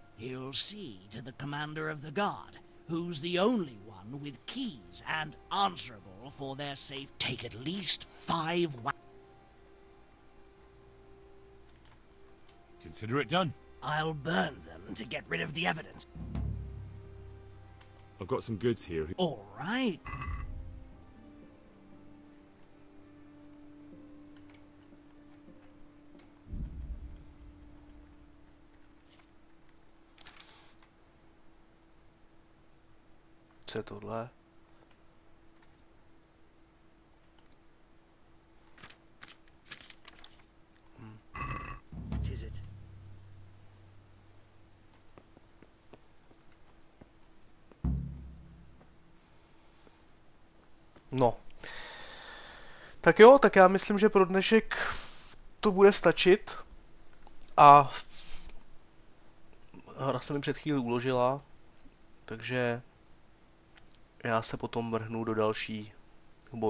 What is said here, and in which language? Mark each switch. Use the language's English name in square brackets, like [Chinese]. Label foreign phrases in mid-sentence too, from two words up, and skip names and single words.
[English] He'll see to the commander of the guard, who's the only one with keys and answerable for their safe. Take at least 5... Consider it done. I'll burn them to get rid of the evidence. I've got some goods here. All right. [Czech] Co je tohle? [English] What is it? No. [Czech] Tak jo, tak já myslím, že pro dnešek to bude stačit. A hra se mi před chvíli uložila, takže já se potom vrhnu do dalších bojů.